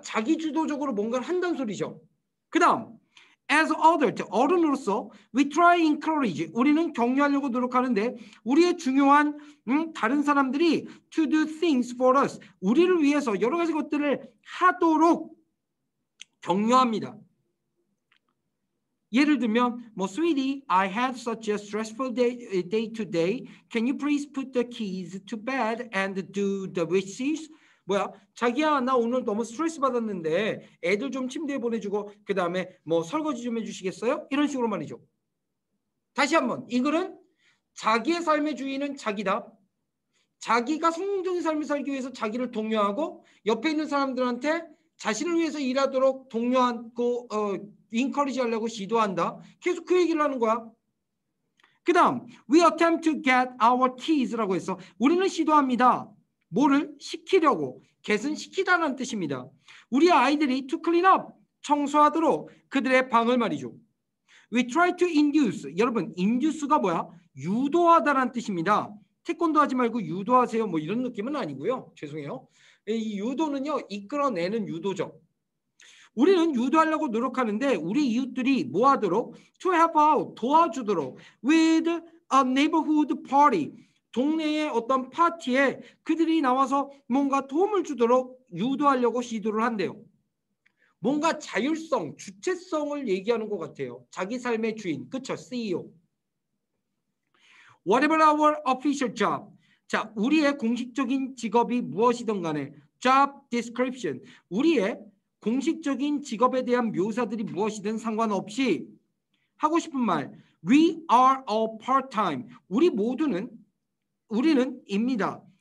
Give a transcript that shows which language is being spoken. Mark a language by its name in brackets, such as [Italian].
[Korean] 자기주도적으로 뭔가를 한다는 소리죠. 그 다음 [English] as adult, [Korean] 어른으로서 [English] we try encourage, [Korean] 우리는 격려하려고 노력하는데 우리의 중요한 다른 사람들이 [English] to do things for us, [Korean] 우리를 위해서 여러 가지 것들을 하도록 격려합니다. 예를 들면 뭐 [English] sweetie, I had such a stressful day today. Can you please put the keys to bed and do the dishes? [Korean] 뭐야? 자기야, 나 오늘 너무 스트레스 받았는데 애들 좀 침대에 보내주고 그 다음에 뭐 설거지 좀 해주시겠어요? 이런 식으로 말이죠. 다시 한번 이 글은 자기의 삶의 주인은 자기다. 자기가 성공적인 삶을 살기 위해서 자기를 독려하고 옆에 있는 사람들한테 자신을 위해서 일하도록 독려하고 인커리지 하려고 시도한다. 계속 그 얘기를 하는 거야. 그 다음 [English] we attempt to get our keys [Korean] 라고 해서 우리는 시도합니다. 뭐를 시키려고. get은 시키다라는 뜻입니다. 우리 아이들이 [English] to clean up, [Korean] 청소하도록 그들의 방을 말이죠. [English] We try to induce. [Korean] 여러분, induce가 뭐야? 유도하다라는 뜻입니다. 태권도 하지 말고 유도하세요. 뭐 이런 느낌은 아니고요. 죄송해요. 이 유도는요, 이끌어내는 유도죠. 우리는 유도하려고 노력하는데 우리 이웃들이 뭐 하도록? [English] To help out, [Korean] 도와주도록. [English] With a neighborhood party. [Korean] 동네의 어떤 파티에 그들이 나와서 뭔가 도움을 주도록 유도하려고 시도를 한대요. 뭔가 자율성, 주체성을 얘기하는 것 같아요. 자기 삶의 주인, 그쵸? CEO. [English] Whatever our official job. [Korean] 자, 우리의 공식적인 직업이 무엇이든 간에 [English] job description. [Korean] 우리의 공식적인 직업에 대한 묘사들이 무엇이든 상관없이 하고 싶은 말. [English] We are all part-time. [Korean] 우리는 입니다.